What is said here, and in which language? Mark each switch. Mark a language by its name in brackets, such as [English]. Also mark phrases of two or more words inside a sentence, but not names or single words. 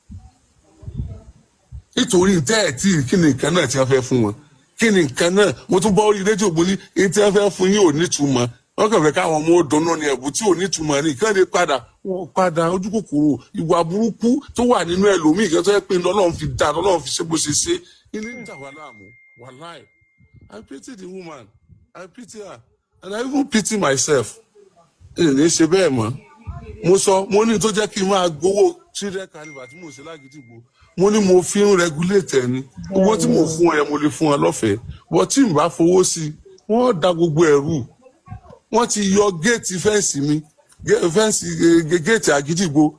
[Yoruba] nítorí tẹ́ ẹ̀ tí kí ni nǹkan náà tí wọ́n fẹ́ fún wọn kí ni nǹkan náà mo tún bọ́ orí rédíò mo ní èyí tí wọ́n fẹ́ fún yín ò nítumọ̀ wọ́n kàn fẹ́ káwọn ọmọ ọdún ní ẹ̀bùn tí ò nítumọ̀ ní ìkànnì padà ojú kòkòrò ìwà burúkú tó wà nínú ẹlòmíì kan tó yẹ pé lọ́lọ́run fi dá lọ́lọ́run fi ṣe bó ṣe ṣe ilé ń dà wá láàmú wàláì. [English] I pity the woman. I pity her. And I even pity myself. [Yoruba] Ní ṣe bẹ́ẹ̀ mọ́. Mo sọ, mo ní tó jẹ́ kí n máa gbowó [English] children carnival [Yoruba] tí mo ṣe lágídígbò. Mo ní mo fi ń regulate ẹni. Owó tí mo fún ẹ mo lè fún ẹ lọ́fẹ̀ẹ́. But tí n bá fowó sí, wọ́n da gbogbo ẹ̀rù. Wọ́n ti yọ [English] géètì fẹ́ǹsì [Yoruba] mi. Géètì àgídígbò.